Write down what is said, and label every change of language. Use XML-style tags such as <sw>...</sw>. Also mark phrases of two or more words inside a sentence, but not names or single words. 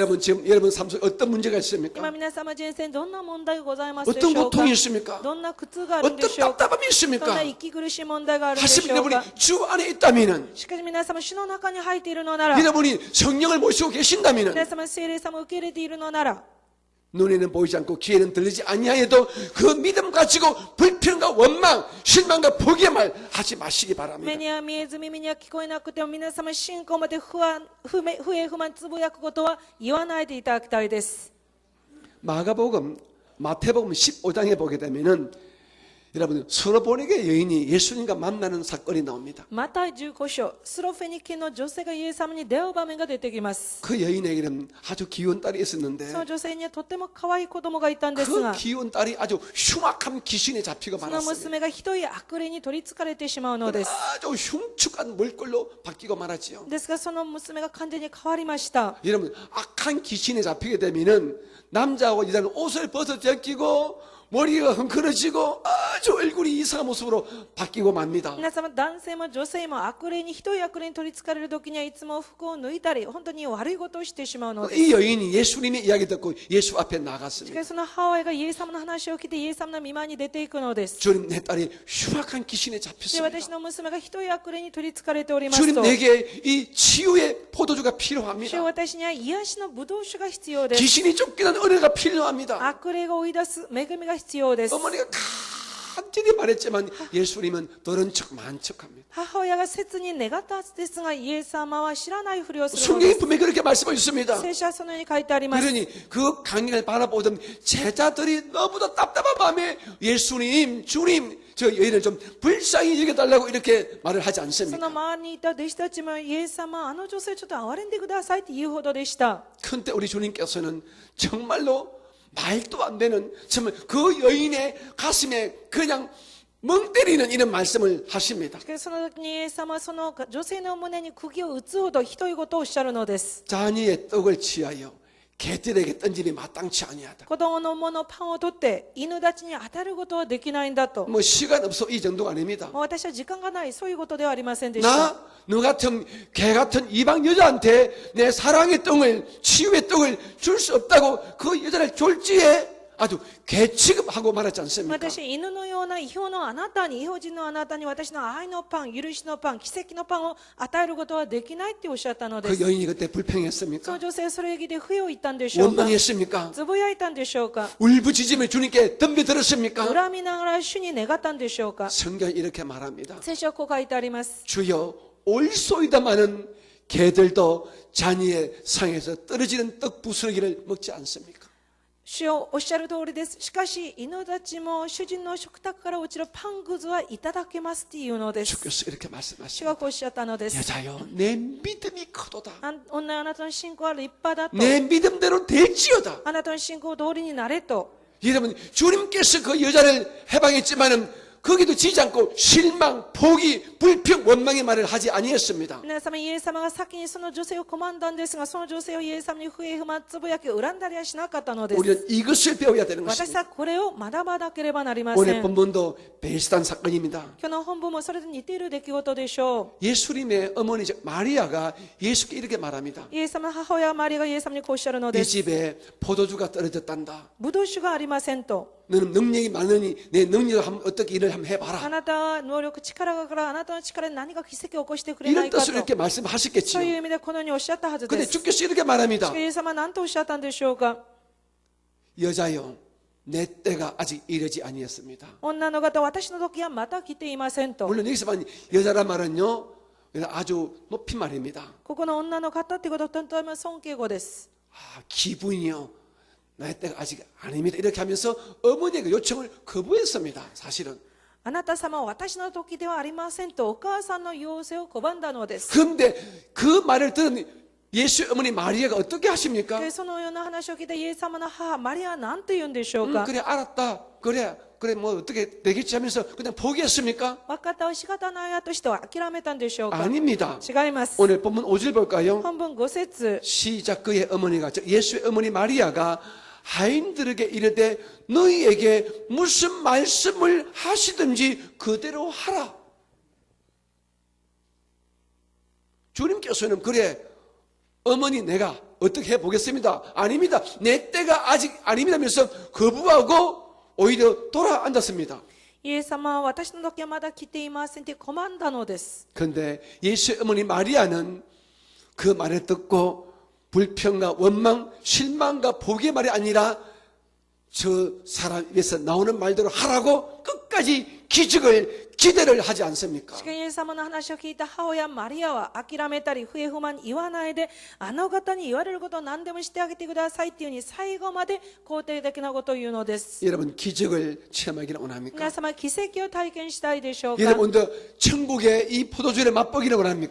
<ko>여러분 지금 여러분 삶 속에 어떤 문제가</ko> <ja>今</ja> <ko>있습니까?</ko> <ja>皆様人生にどんな問題がございますでし</ja> <ko>어떤</ko> <ja>ょうか。</ja> <ko>고통이 있습니까?</ko> <ja>どんな苦痛があるんで</ja> <ko>어떤</ko> <ja>しょうか。</ja> <ko>답답함이</ko> <ja>どん</ja> <ko>있습니까?</ko> <ja>な息苦しい問題があるんでし</ja> <ko>하지만</ko> <ja>ょう</ja> <ko>여러분이</ko> <ja>か。</ja> <ko>주 안에 있다면은</ko> <ja>しかし皆様主の中に入っているのなら、</ja> <ko>여러분이 성령을 모시고 계신다면은</ko> <ja>皆様聖霊様を受け入れているのなら、</ja> <ko>눈에는 보이지 않고 귀에는 들리지 아니하여도 그 믿음 가지고 불평과 원망, 실망과 포기의 말 하지 마시기</ko> <ja>目</ja> <ko>바랍니다.</ko> <ja>には見えず耳には聞こえなくても皆様信仰まで不平不満つぶやくことは言わないでいただきたいです。</ja> <ko>마가복음, 마태복음 15장에 보게 되면은 여러분 스로보니게 여인이 예수님과 만나는 사건이 나옵니다.</ko> <ja>マタイ15章、スロフェニケの女性がイエス様に出会う場面が出てきます。</ja> <ko>그 여인에게는 아주 귀여운 딸이 있었는데</ko> <ja>その女性にはとても可愛い子供がいたんです</ja> <ko>그</ko> <ja>が、</ja> <ko>귀여운 딸이 아주 흉악한 귀신에 잡히고</ko> <ja>その</ja> <ko>말았습니다.</ko> <ja>娘がひどい悪霊に取りつかれてしまうのです。</ja> <ko>아주 흉측한 물꼴로 바뀌고 말았지요.</ko> <ja>ですがその娘が完全に変わりました。</ja> <ko>여러분 악한 귀신에 잡히게 되면은 남자하고 여자는 옷을 벗어 제끼고 머리가 흥건해지고 아주 얼굴이 이상한 모습으로 바뀌고 맙니다.</ko> <ja>皆様男性も女性も悪霊にひどい悪霊に取りつかれる時にはいつも服を脱いだり本当に悪いことをしてしまうのです。</ja> <ko>이 여인이 예수님의 이야기 듣고 예수 앞에</ko> <ja>し</ja> <ko>나갔습니다.</ko> <ja>かしその母親がイエス様の話を聞いてイエス様の御前に出ていくのです。</ja> <ko>주님 내 딸이 흉악한 귀신에</ko> <ja>で</ja> <ko>잡혔습니다.</ko> <ja>私の娘がひどい悪霊に取りつかれております</ja> <ko>주님</ko> <ja>と、</ja> <ko>내게 이 치유의 포도주가</ko> <ja>主よ</ja> <ko>필요합니다.</ko> <ja>私には癒しのブドウ酒が必要です。</ja> <ko>귀신이 쫓기는 은혜가 필요합니다.</ko> <ja>悪霊が追い出す恵みが必要です。</ja> <ko>어머니가 간절히 말했지만 예수님은 들은 척 만척합니다.</ko> <ja>母親が切に願ったはずですがイエス様は知らないふりをするの</ja> <ko>성경이</ko> <ja>です。</ja> <ko>분명히 그렇게 말씀하고 있습니다.</ko> <ja>聖書はそのように書いてあります。</ja> <ko>그러니 그 강연을 바라보던 제자들이 너무도 답답한 마음에 예수님, 주님, 저 여인을 좀 불쌍히 여겨달라고 이렇게 말을 하지</ko> <ja>その</ja> <ko>않습니까?</ko> <ja>周りにいた弟子たちもイエス様あの女性ちょっと憐れんでくださいって言うほどでした。</ja> <ko>그런데 우리 주님께서는 정말로 말도 안 되는 정말 그 여인의 가슴에 그냥 멍 때리는 이런 말씀을 하십니다.</ko> <ja>しかしその時にイエス様はその女性の胸に釘を打つほどひどいことをおっしゃるのです。</ja> <ko>잔이의 떡을 취하여 개들에게 던지니 마땅치 아니하다.</ko> <ja>子供のものパンを取って犬たちに当たることはできないんだと。</ja> <ko>뭐 시간 없어 이 정도가 아닙니다.</ko> <ja>もう私は時間がないそういうことではありませんでした。</ja> <ko>나, 너 같은 개 같은 이방 여자한테 내 사랑의 떡을 치유의 떡을 줄 수 없다고 그 여자를 졸지에 아주 개 취급하고 말하지 않습니까?</ko> <ja>私犬のような異表のあなたに異邦人のあなたに私の愛のパン許しのパン奇跡のパンを与えることはできないっておっしゃったので</ja> <ko>그</ko> <ja>す。</ja> <ko>여인이 그때</ko> <ja>そ</ja> <ko>불평했습니까?</ko> <ja>の女性それで不を言ったんでしょうか。</ja> <ko>원망했습니까?</ko> <ja>つぶやいたんでしょうか。</ja> <ko>울부짖으며 주님께 덤벼들었습니까?</ko> <ja>恨みながら主に願ったんでしょうか。</ja> <ko>성경이 이렇게 말합니다.</ko> <ja>聖書はこう書いてあります。</ja> <ko>주여 올소이다마는 개들도 잔이의 상에서 떨어지는 떡 부스러기를 먹지 않습니까?</ko> <ja>主よおっしゃる通りです。しかし犬たちも主人の食卓から落ちるパンくずはいただけますっていうのです。</ja> <ko>주께서 이렇게</ko> <ja>主</ja> <ko>말씀하십니다.</ko> <ja>がこうおっしゃったのです。</ja> <ko>여자여 내 믿음이 크도다.</ko> <ja>女あなたの信仰は立派だと。</ja> <ko>내 믿음대로 될지어다.</ko> <ja>あなたの信仰通りになれと。</ja> <ko>여러분 주님께서 그 여자를 해방했지만은 거기도 지지 않고 실망, 포기, 불평, 원망의 말을 하지 아니했습니다.</ko> <ja>皆様、イエス様が先にその女性を拒んだんですが、その女性をイエス様に不平不満つぶやき恨んだりはしなかったのです。</ja> <ko>우리는 이것을 배워야 되는</ko> <ja>私</ja> <ko>것입니다.</ko> <ja>はこれを学ばなければなりませ</ja> <ko>오늘</ko> <ja>ん。</ja> <ko>본문도 비슷한 사건입니다.</ko> <ja>今日の本文もそれと似ている出来事でしょ</ja> <ko>예수님의 어머니 마리아가 예수께 이렇게 말합니다.</ko> <ja>う。イエス様の母親マリアがイエス様にこうおっしゃるので</ja> <ko>이</ko> <ja>す。</ja> <ko>집에 포도주가 떨어졌단다.</ko> <ja>ブドウ酒がありませんと。</ja> <ko>너는 능력이 많으니 내 능력으로 한번 어떻게 일을 한번</ko> <ja>あ</ja> <ko>해봐라.</ko> <ja>なたは能力、力があるからあなたの力で何か奇跡を起こしてくれな</ja> <ko>이런</ko> <ja>いか</ja> <ko>뜻으로</ko> <ja>と。</ja> <ko>이렇게 말씀하셨겠지요.</ko> <ja>そういう意味でこのようにおっしゃったはずで</ja> <ko>근데</ko> <ja>す。</ja> <ko>주께서 이렇게 말합니다.</ko> <ja>イエス様は何とおっしゃったんでしょうか。</ja> <ko>여자여 내 때가 아직 이르지 아니었습니다.</ko> <ja>女の方、私の時はまた来ていませんと。</ja> <ko>물론 여기서만 여자란 말은요 아주 높인 말입니다.</ko> <ja>ここの女の方ってことはとても尊敬語です。</ja> <ko>기분이요 내 때가 아직 아닙니다. 이렇게 하면서 어머니의 그 요청을 거부했습니다. 사실은.</ko> <ja>あなた様は私の時ではありませんとお母さんの要請を拒んだのです。</ja> <ko>그런데 그 말을 들은 예수 어머니 마리아가 어떻게 하십니까?</ko> <ja>でそのような話を聞いたイエス様の母マリアは何と言うんでしょうか。</ja> <ko>그래 알았다. 그래 뭐 어떻게 되겠지 하면서 그냥 포기했습니까?</ko> <ja>分かったは仕方ないやとしては諦めたんでしょうか。</ja> <ko>아닙니다.</ko> <ja>違います。</ja> <ko>오늘 본문 5절 볼까요?</ko> <ja>本文5節</ja> <ko>시작 그의 어머니가 즉 예수의 어머니 마리아가 하인들에게 이르되 너희에게 무슨 말씀을 하시든지 그대로 하라. 주님께서는 그래 어머니 내가 어떻게 해보겠습니다. 아닙니다. 내 때가 아직 아닙니다 하면서 거부하고 오히려 돌아 앉았습니다.</ko> <ja>イエス様は私の時はまだ来ていませんって拒んだのです。</ja> <ko>그런데 예수의 어머니 마리아는 그 말을 듣고 불평과 원망, 실망과 포기의 말이 아니라 저 사람 입에서 나오는 말대로 하라고 끝까지 기적을 기대를 하지 않습니까?</ko> <ja>しかしイエス様の話を聞いた母親マリアは諦めたり不平不満言わないで、あの方に言われることを何でもしてあげてくださいっていうふうに最後まで肯定的なことを言うのです。</ja> <ko>여러분 기적을 체험하기를 원합니까?</ko> <ja>皆様奇跡を体験したいでしょうか。</ja> <ko>여러분도 천국의 이 포도주를 맛보기를 원합니까?</ko>